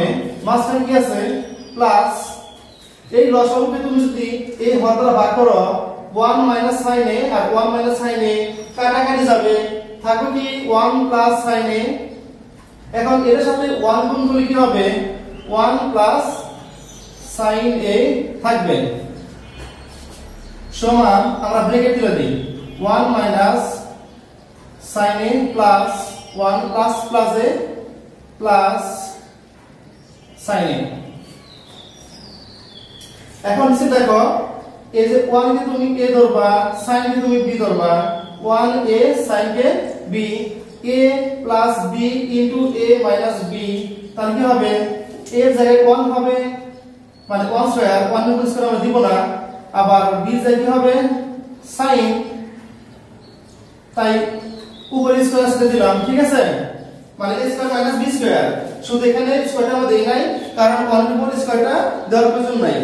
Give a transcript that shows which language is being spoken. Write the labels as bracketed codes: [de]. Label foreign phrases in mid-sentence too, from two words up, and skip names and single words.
[bn] মাঝখানে কি আছে প্লাস, এই লসাগুকে তুমি যদি এই হর দ্বারা ভাগ করো [en] 1 minus sin a [bn] আর [en] 1 minus sin a [bn] কাটাকাটি যাবে, থাকবে কি [en] 1 plus sin a। [bn] এখন এর সাথে 1 গুণ করলে কি হবে [en] 1 plus sin a [bn] থাকবে সমান আমরা ব্র্যাকেট তুলে দেই [en] 1 minus sin a [bn] plus 1 plus plus a plus sin a। এখন নিচে দেখো এই যে 1 কে তুমি a ধরবা, sin কে তুমি b ধরবা, 1a sin কে b, [en] a plus b into a minus b, [bn] তাহলে কি হবে a এর জায়গায় 1 হবে মানে 1 স্কয়ার, 1 এর স্কয়ার আমরা দিব না, আবার b এর জায়গায় কি হবে sin, তাই উপরে স্কয়ার সাথে দিলাম। ঠিক আছে। মানে a স্কয়ার মাইনাস b স্কয়ার, শুধু এখানে স্কয়ারটা আমরা দেই নাই কারণ 1 এর উপরে স্কয়ারটা দেওয়ার প্রয়োজন নাই।